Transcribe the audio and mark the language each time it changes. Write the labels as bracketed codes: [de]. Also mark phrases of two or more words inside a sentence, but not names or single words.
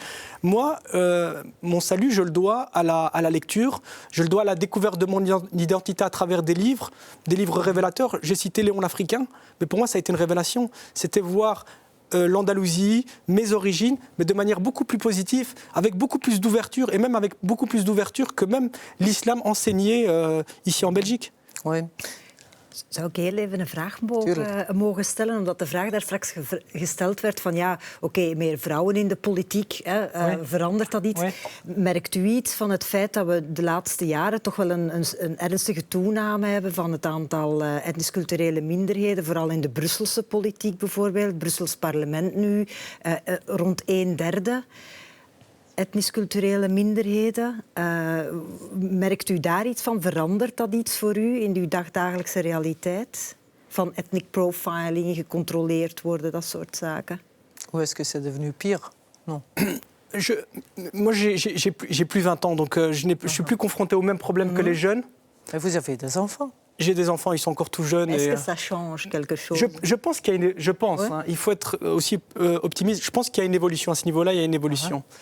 [fr] Moi, mon salut, je le dois à la lecture, je le dois à la découverte de mon identité à travers des livres révélateurs. J'ai cité Léon l'Africain, mais pour moi, ça a été une révélation. C'était voir l'Andalousie, mes origines, mais de manière beaucoup plus positive, avec beaucoup plus d'ouverture, et même avec beaucoup plus d'ouverture que même l'islam enseigné ici en Belgique. Oui. [nl] Zou ik heel even een vraag mogen stellen? Omdat de vraag daar straks gesteld werd van ja, oké, meer vrouwen in de politiek, verandert dat iets? [fr] Oui. [nl] Merkt u iets van het feit dat we de laatste jaren toch wel een ernstige toename hebben van het aantal etnisch-culturele minderheden, vooral in de Brusselse politiek bijvoorbeeld, het Brussels parlement nu, rond 1/3. Etnisch-culturele minderheden. Merkt u daar iets van? Verandert dat iets voor u in uw dagdagelijkse realiteit? Van [en] ethnic profiling, [nl] gecontroleerd worden, dat soort zaken? [fr] Ou est-ce que c'est devenu pire? Non. Moi, j'ai plus 20 ans, donc je suis plus confronté aux mêmes problèmes que les jeunes. Et vous avez des enfants? J'ai des enfants, ils sont encore tout jeunes. Est-ce que ça change quelque chose? Je pense qu'il y a une... Je pense, Ouais. hein, il faut être aussi optimiste. Je pense qu'il y a une évolution à ce niveau-là, il y a une évolution.